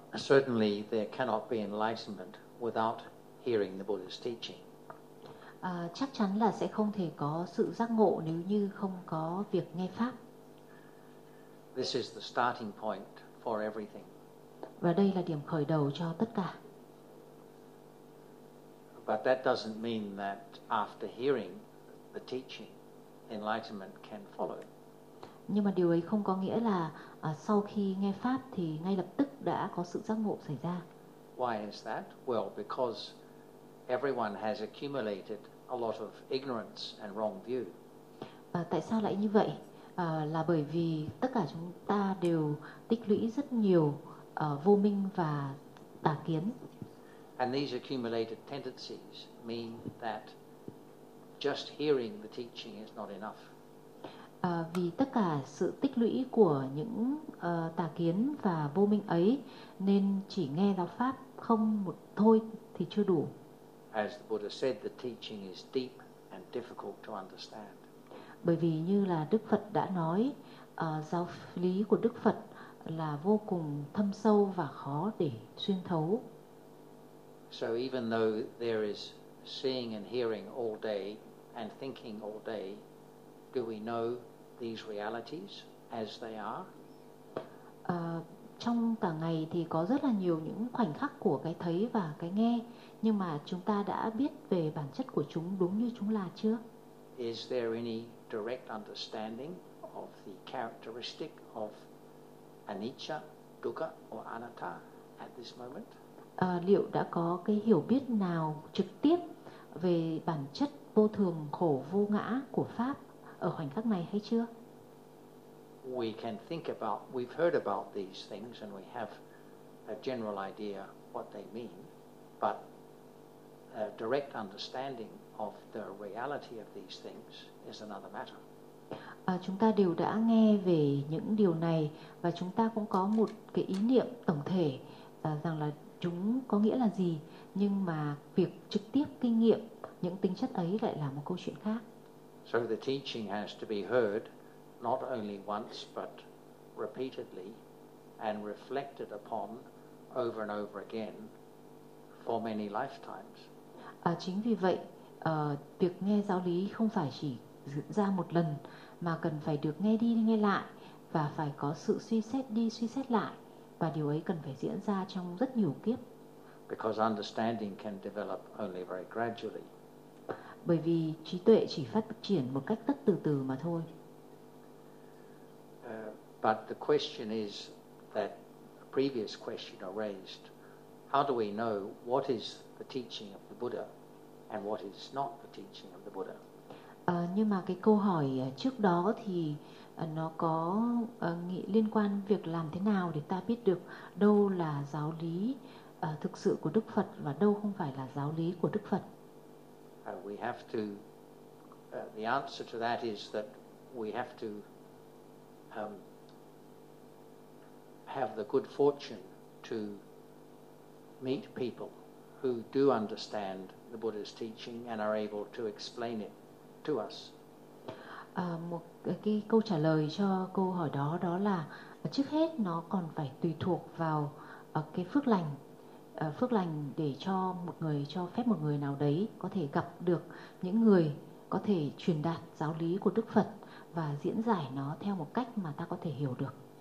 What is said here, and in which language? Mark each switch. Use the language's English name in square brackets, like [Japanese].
[English] There cannot be enlightenment without hearing the Buddha's teaching. [Vietnamese] Chắc chắn là sẽ không thể có sự giác ngộ nếu như không có việc nghe pháp. [English] This is the starting point for everything. [Vietnamese] Và đây là điểm khởi đầu cho tất cả. [English] But that doesn't mean that after hearing the teaching, enlightenment can follow. [Vietnamese] Nhưng mà điều ấy không có nghĩa là sau khi nghe pháp thì ngay lập tức đã có sự giác ngộ xảy ra. [English] Why is that? Well, because everyone has accumulated a lot of ignorance and wrong view. [Vietnamese] Tại sao lại như vậy? Là bởi vì tất cả chúng ta đều tích lũy rất nhiều vô minh và tà kiến. [English] And these accumulated tendencies mean that just hearing the teaching is not enough. [Vietnamese] Vì tất cả sự tích lũy của những tà kiến và vô minh ấy nên chỉ nghe giáo pháp không một thôi thì chưa đủ. [English] As the Buddha said, the teaching is deep and difficult to understand. [Vietnamese] Bởi vì như là Đức Phật đã nói, giáo lý của Đức Phật là vô cùng thâm sâu và khó để xuyên thấu. [English] So even though there is seeing and hearing all day and thinking all day, do we know these realities as they are? [Vietnamese] Trong cả ngày thì có rất là nhiều những khoảnh khắc của cái thấy và cái nghe, nhưng mà chúng ta đã biết về bản chất của chúng đúng như chúng là chưa? [English] Is there any direct understanding of the characteristic of anicca, dukkha or anatta at this moment? [Vietnamese] Liệu đã có cái hiểu biết nào trực tiếp về bản chất vô thường, khổ, vô ngã của pháp ở khoảnh khắc này hay chưa? [English] We can think about, we've heard about these things and we have a general idea what they mean, but a direct understanding of the reality of these things is another matter. [Vietnamese] Chúng ta đều đã nghe về những điều này và chúng ta cũng có một cái ý niệm tổng thể rằng là chúng có nghĩa là gì, nhưng mà việc trực tiếp kinh nghiệm những tính chất ấy lại là một câu chuyện khác. [English] So the teaching has to be heard not only once but repeatedly and reflected upon over and over again for many lifetimes. [Vietnamese] Chính vì vậy, việc nghe giáo lý không phải chỉ diễn ra một lần mà cần phải được nghe đi nghe lại và phải có sự suy xét đi suy xét lại, và điều ấy cần phải diễn ra trong rất nhiều kiếp. [English] Because understanding can develop only very gradually. [Vietnamese] Bởi vì trí tuệ chỉ phát triển một cách rất từ từ mà thôi. [English] But the question is that a previous question raised, how do we know what is the teaching of the Buddha and what is not the teaching of the Buddha? [Vietnamese] Nhưng mà cái câu hỏi trước đó thì nó có liên quan việc làm thế nào để ta biết được đâu là giáo lý thực sự của Đức Phật và đâu không phải là giáo lý của Đức Phật. [English] We have to, the answer to that is that we have to have the good fortune to meet people who do understand the Buddha's teaching and are able to explain it to us. [Vietnamese] Một cái câu trả lời cho câu hỏi đó đó là trước hết nó còn phải tùy thuộc vào cái phước lành. Phước lành để cho một người, cho phép một người nào đấy có thể gặp được những người có thể truyền đạt giáo lý của Đức Phật và diễn giải nó theo một cách mà ta có thể hiểu được.